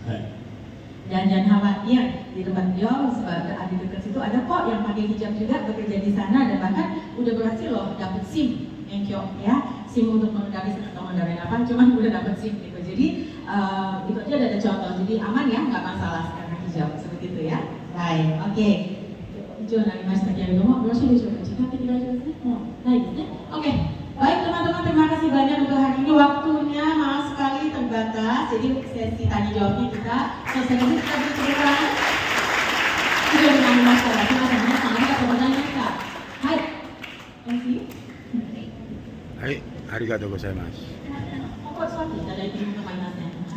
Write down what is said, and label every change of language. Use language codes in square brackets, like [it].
[ja] はい。 [id] Dan jangan khawatir, di tempat beliau di dekat situ ada kok yang pakai hijab juga bekerja di sana dan bahkan udah berhasil loh dapat SIM Enkyo ya, SIM untuk mengendari atau mengendarai apa, cuman udah dapat SIM gitu. Jadi itu aja ada contoh, jadi aman ya, nggak masalah sekarang hijab seperti itu ya. Baik, oke. Itu [ja] narimashita keredomo, yoroshiu deshou ka? [id] Jika tidak [ja] desu ne? [id] Baik desu ne? Oke. Baik teman-teman, terima kasih banyak untuk hari ini. Waktunya maaf sekali terbatas, jadi sesi tanya jawabnya kita selesai. Kita beri tepuk tangan. Sudah [ja] narimashita. [id] Terima kasih sangat untuk pertanyaan. [ja] Hai. [en] Thank you. [ja] はい、ありがとうございます。ここ座っていただいていると思いますね。